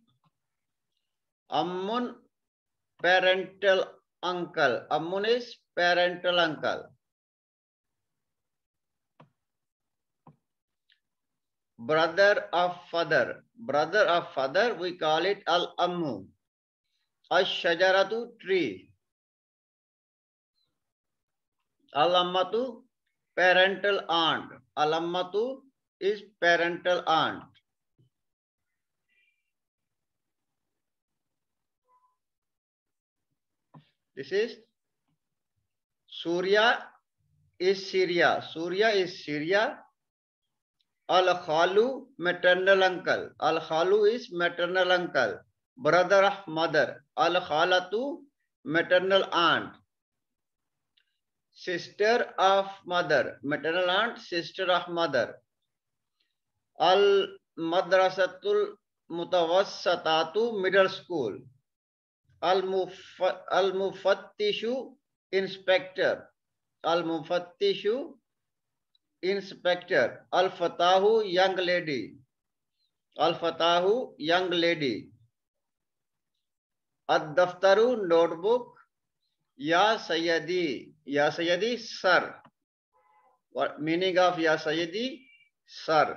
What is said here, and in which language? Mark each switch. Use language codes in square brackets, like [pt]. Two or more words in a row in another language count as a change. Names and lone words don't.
[en] Ammun, parental uncle. Ammun is parental uncle. Brother of father. Brother of father, we call it al-ammu. Ash-shajaratu, tree. Al-ammatu, parental aunt. Al-ammatu is parental aunt. This is Surya is Syria. Surya is Syria. Al-Khalu, maternal uncle. Al-Khalu is maternal uncle. Brother of mother. Al-Khalatu, maternal aunt. Sister of mother. Maternal aunt, sister of mother. [ar] المدرسة المتوسطة, [en] middle school. Al-Mufattishu, inspector. Al-Mufattishu, inspector. Al-Fatahu, young lady. Al-Fatahu, young lady. Ad-Daftaru, notebook. [ar] يا سيدي. يا سيدي, [en] sir. What meaning of [ar] يا سيدي? [en] Sir.